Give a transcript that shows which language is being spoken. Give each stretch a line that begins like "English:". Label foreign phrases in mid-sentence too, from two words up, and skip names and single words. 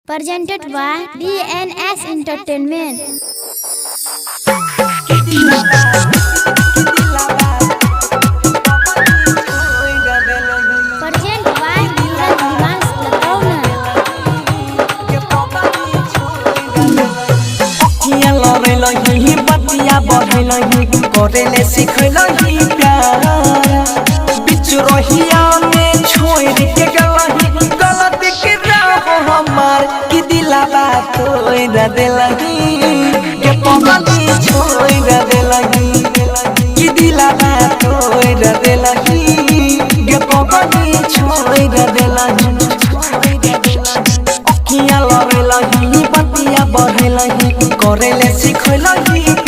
English: Presented by DNS Entertainment. Present by Neeraj Divans Latona.
Maithili: अखियाँ लड़लही बतिया बढ़लही करेले सिखलही प्यार बिच रहिया में छोड़ के गलही गलती के राह हमार कि दिलावा तोड़ देलही के पगली छोड़ देलही कि दिलावा तोड़ देलही के पगली छोड़ देलही अखियाँ लड़लही बतिया बढ़लही करेले सिखलही